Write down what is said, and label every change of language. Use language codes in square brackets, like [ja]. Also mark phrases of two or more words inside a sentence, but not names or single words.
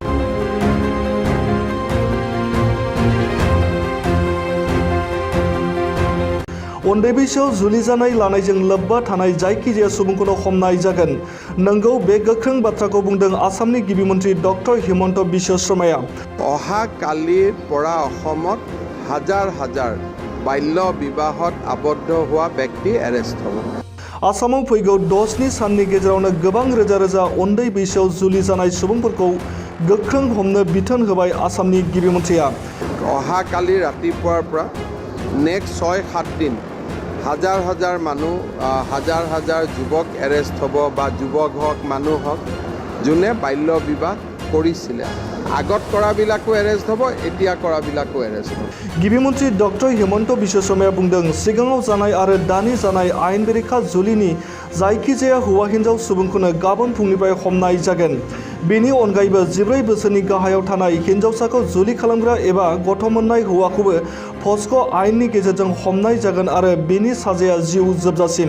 [brx] उन्दै बैसोआव जुलि जानाय लानायजों लोब्बा थानाय जायखिजाया सुबुंखौनो हमनाय जागोन। नंगौ, बे गोख्रों बाथ्राखौ बुंदों आसामनि गिबि मन्थ्रि डक्टर हिमन्त बिश्व शर्माया। [as] অহা কালিৰ পৰা অসমত হাজাৰ হাজাৰ বাল্য বিবাহত আবদ্ধ হোৱা ব্যক্তি এৰেষ্ট হ'ব। [brx] आसामाव फैगौ 10 साननि गेजेरावनो गोबां रोजा रोजा उन्दै बैसोआव जुलि जानाय सुबुंफोरखौ गोख्रों हमनो बिथोन होबाय आसामनि गिबि मन्थ्रिया। [as] অহা কালি ৰাতিপুৱাৰ পৰা নেক্সট 6-7 দিন হাজাৰ হাজাৰ মানুহ হাজাৰ হাজাৰ যুৱক এৰেষ্ট হ'ব বা যুৱক হওক মানুহ হওক যোনে বাল্য বিবাহ কৰিছিলে। আগত কৰাবিলাকো এৰেষ্ট হ'ব, এতিয়া কৰাবিলাকো এৰেষ্ট হ'ব। [brx] गिबि मन्थ्रि डक्टर हिमन्त बिश्व शर्माया बुंदों सिगाङाव जानाय आरो दानि जानाय आयेन बेरेखा जुलिनि जायखिजाया हौवा हिन्जाव सुबुंखौनो गाबोन फुंनिफ्राय हमनाय जागोन। बेनि अनगायैबो 14 बोसोरनि गाहायाव थानाय हिन्जावसाखौ जुलि खालामग्रा एबा गथ' मोननाय हौवाखौबो पस्क' आयेननि गेजेरजों हमनाय जागोन आरो बेनि साजाया जिउ जोबजासिम।